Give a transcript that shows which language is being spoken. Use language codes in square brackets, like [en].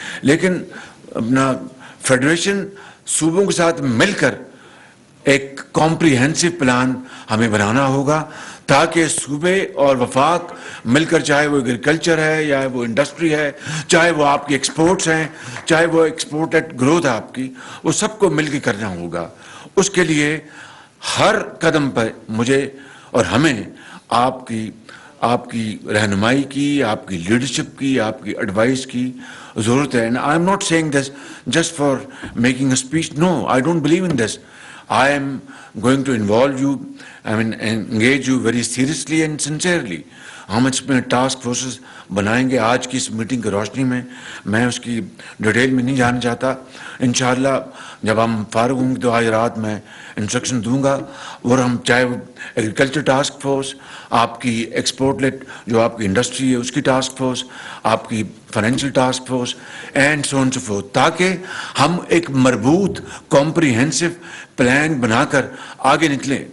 [ur] لیکن اپنا فیڈریشن صوبوں کے ساتھ مل کر ایک کمپریہنسو پلان ہمیں بنانا ہوگا تاکہ صوبے اور وفاق مل کر, چاہے وہ ایگریکلچر ہے یا وہ انڈسٹری ہے, چاہے وہ آپ کی ایکسپورٹس ہیں, چاہے وہ ایکسپورٹڈ گروتھ ہے آپ کی, وہ سب کو مل کے کرنا ہوگا. اس کے لیے ہر قدم پر مجھے اور ہمیں آپ کی رہنمائی کی, آپ کی لیڈرشپ کی, آپ کی ایڈوائس کی ضرورت ہے. [en] And I am not saying this just for making a speech. No, I don't believe in this. I am going to involve you, engage you very seriously and sincerely. [ur] ہم اس میں task forces بنائیں گے. آج کی اس meeting کی روشنی میں اس کی ڈیٹیل میں نہیں جانا چاہتا. انشاءاللہ جب ہم فارغ ہوں گے تو آج رات میں انسٹرکشن دوں گا, اور ہم چاہے وہ ایگریکلچر ٹاسک فورس, آپ کی ایکسپورٹ لیٹ جو آپ کی انڈسٹری ہے اس کی ٹاسک فورس, آپ کی financial task force [en] and so on so forth, [ur] تاکہ ہم ایک مربوط کمپریہنسو پلان بنا کر آگے نکلیں.